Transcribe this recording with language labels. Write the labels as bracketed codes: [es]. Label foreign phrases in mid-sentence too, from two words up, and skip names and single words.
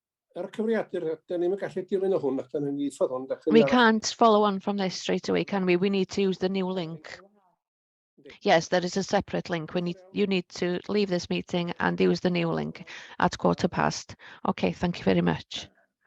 [cy] cyfriadur, da ni'n gallu dilyn o hwn, ac da ni'n ddiffodd hwn. [en] We can't follow on from this straight away, can we? We need to use the new link. Yes, there is a separate link. You need to leave this meeting and use the new link at 15:15. Okay, thank you very much.